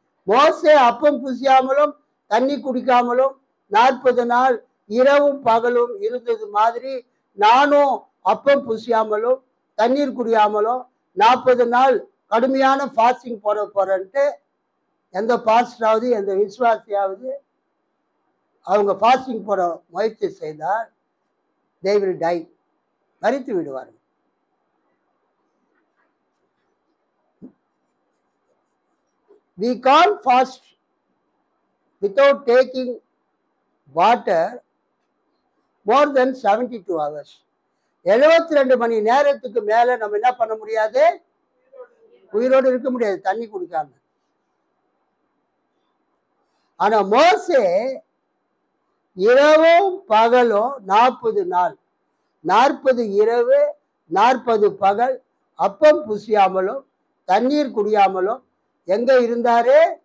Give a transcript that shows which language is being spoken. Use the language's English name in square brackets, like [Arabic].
[Tamil] மோசே அப்பம் புசியாமலும் தண்ணி குடிக்காமலும் 40 நாள் இரவும் பகலும் இருந்தது மாதிரி நானும் அப்பம் புசியாமலும் தண்ணீர் குடியாமலும் 40 நாள் கடுமையான ஃபாஸ்டிங் போறேன்ட்டு எந்த பாஸ்டராவது எந்த விசுவாசியாவது அவங்க ஃபாஸ்டிங் போட முயற்சி செய்தால் [English] they will die, [Tamil] மரித்து விடுவார்கள். [English] We can't fast without taking water more than 72 hours. [Tamil] 72 மணி நேரத்துக்கு மேல நம்ம என்ன பண்ண முடியாது? உயிரோடு இருக்க முடியாது தண்ணி குடிக்காம. ஆனா மோசே இரவும் பகலும் 40 நாள், 40 இரவு 40 பகல் அப்பம் புசியாமலும் தண்ணீர் குடியாமலும் எங்க இருந்தாரு?